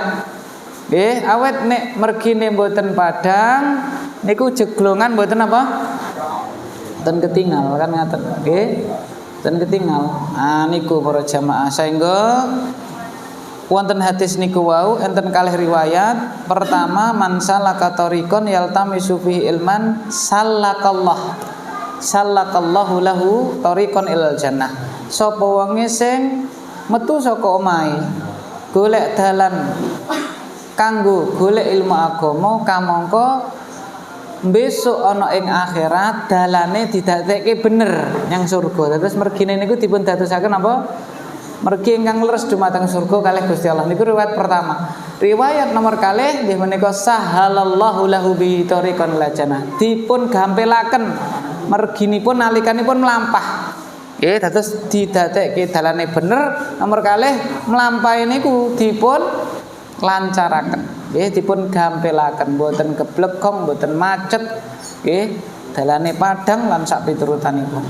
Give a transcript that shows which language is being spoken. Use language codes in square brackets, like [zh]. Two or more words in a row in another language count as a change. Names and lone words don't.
[jv] Nggih, awet nek mergine mboten padang niku jeglongan mboten apa? Dan ketinggal kan ngaten nggih. Dan ketinggal. Niku para jamaah saengga wonten hadis niku wau enten kalih riwayat. Pertama, [ar] من سلك طريقا يلتمس فيه علما سهل الله له طريقا إلى الجنة. [jv] Sapa wonge sing metu saka omahe golek dalan kanggo golek ilmu agama kamangka besok ana ing akhirat dalane didadekke bener nyang surga. Terus mergine niku dipun dadosaken apa? Mergi ingkang leres dumateng surga kalih Gusti Allah. Niku riwayat pertama. Riwayat nomor kalih nggih menika [ar] سهل الله له بطريق إلى الجنة. [jv] Dipun gampelaken merginipun nalikanipun mlampah. Nggih, dados didadekke dalane bener, nomor kalih mlampahi niku dipun lancaraken. Nggih, dipun gampelaken, mboten geblegong, mboten macet. Nggih, dalane padhang lan sak piturutanipun.